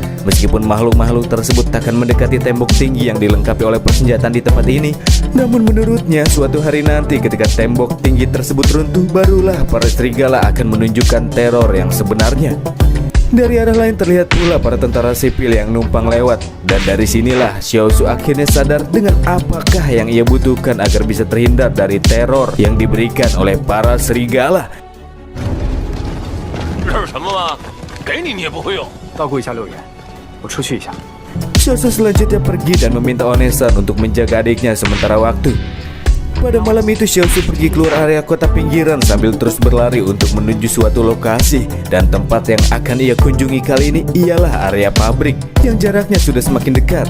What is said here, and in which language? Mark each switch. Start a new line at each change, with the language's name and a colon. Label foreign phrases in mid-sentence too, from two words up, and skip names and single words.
Indonesian: Meskipun makhluk-makhluk tersebut takkan mendekati tembok tinggi yang dilengkapi oleh persenjataan di tempat ini, namun menurutnya suatu hari nanti ketika tembok tinggi tersebut runtuh, barulah para serigala akan menunjukkan teror yang sebenarnya. Dari arah lain terlihat pula para tentara sipil yang numpang lewat, dan dari sinilah Xiaosu akhirnya sadar dengan apakah yang ia butuhkan agar bisa terhindar dari teror yang diberikan oleh para serigala.
Chinese: 这是什么吗？给你你也不会用。照顾一下6元，我出去一下。
Indonesian: Xiaosu selanjutnya pergi dan meminta Onesan untuk menjaga adiknya sementara waktu. Pada malam itu Xiaosu pergi keluar area kota pinggiran sambil terus berlari untuk menuju suatu lokasi. Dan tempat yang akan ia kunjungi kali ini ialah area pabrik yang jaraknya sudah semakin dekat.